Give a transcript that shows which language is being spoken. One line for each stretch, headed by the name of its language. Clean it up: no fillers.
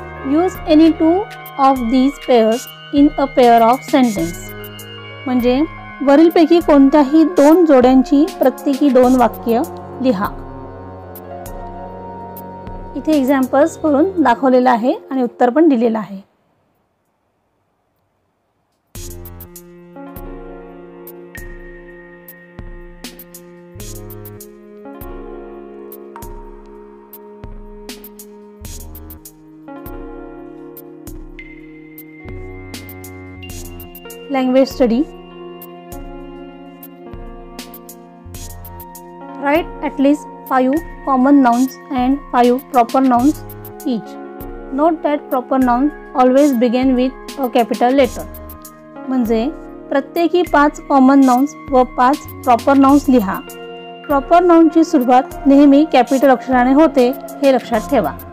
English: Use any two of these pairs in a pair of sentence.
Marathi: म्हणजे वरीलपैकी कोणत्याही दोन जोड्यांची प्रत्येकी 2 वाक्य लिहा. इथे एक्झाम्पल्स करून दाखवलेलं आहे आणि उत्तर पण दिलेलं आहे.
English: Language study. Write at least 5 common nouns and 5 proper nouns each. Note that proper nouns always begin with a capital letter.
Marathi: म्हणजे प्रत्येकी 5 कॉमन नाउन्स व 5 प्रॉपर नाउन्स लिहा. प्रॉपर नाउनची सुरुवात नेहमी कॅपिटल अक्षराने होते हे लक्षात ठेवा.